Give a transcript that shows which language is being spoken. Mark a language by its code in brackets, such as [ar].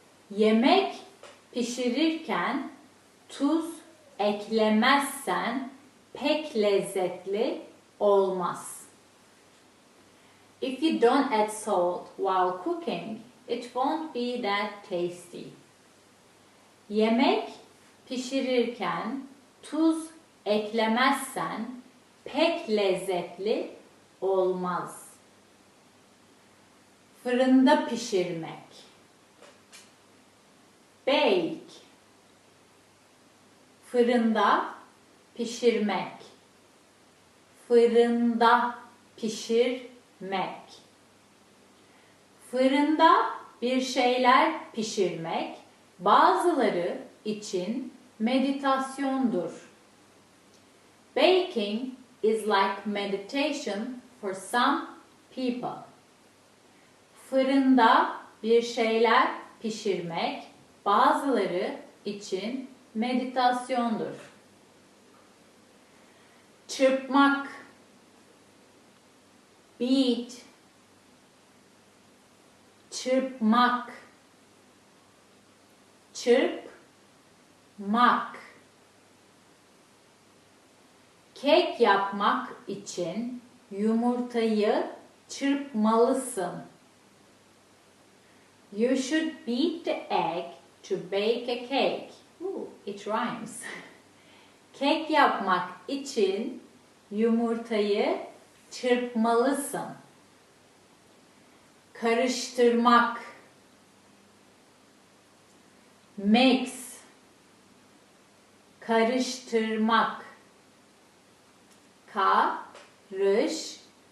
[tr] Yemek pişirirken tuz eklemezsen pek lezzetli olmaz. [en] If you don't add salt while cooking, it won't be that tasty. [tr] Yemek pişirirken tuz eklemezsen pek lezzetli olmaz. Fırında pişirmek. [en] Bake. [tr] Fırında pişirmek. Fırında pişirmek. Fırında bir şeyler pişirmek bazıları için meditasyondur. [en] Baking is like meditation for some people. [tr] Fırında bir şeyler pişirmek bazıları için meditasyondur. Çırpmak. [en] Beat. [tr] Çırpmak. Çırpmak. Kek yapmak için yumurtayı çırpmalısın. [en] You should beat the egg to bake a cake. Ooh, it rhymes. [tr] Kek yapmak için yumurtayı çırpmalısın. karıştırmak, mix, karıştırmak, karıştırmak.